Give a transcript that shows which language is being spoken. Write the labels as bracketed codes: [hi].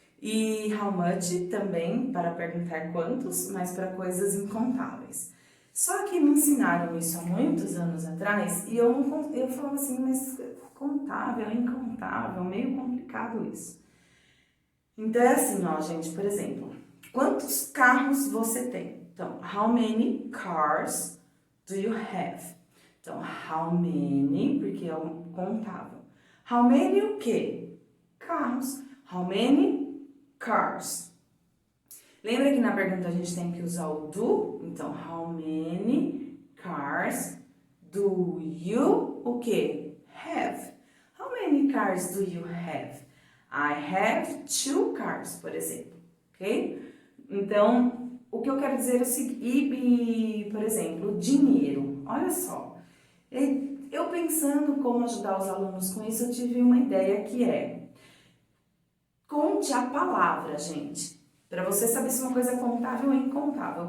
[pt] E how much também para perguntar quantos, mas para coisas incontáveis. Só que me ensinaram isso há muitos anos atrás e eu falava assim, mas contável, incontável, meio complicado isso. Então é assim, ó, gente, por exemplo, quantos carros você tem? [en] Então, how many cars do you have? [pt] Então, how many, porque é um contável. How many o quê? Carros. [en] How many cars? [pt] Lembra que na pergunta a gente tem que usar o do? [en] Então, how many cars do you o quê? Have. How many cars do you have? I have 2 cars, [pt] por exemplo. [en] Ok? [pt] Então, o que eu quero dizer é o seguinte, por exemplo, dinheiro. Olha só. Eu pensando como ajudar os alunos com isso, eu tive uma ideia que é conte a palavra, gente, para você saber se uma coisa é contável ou incontável.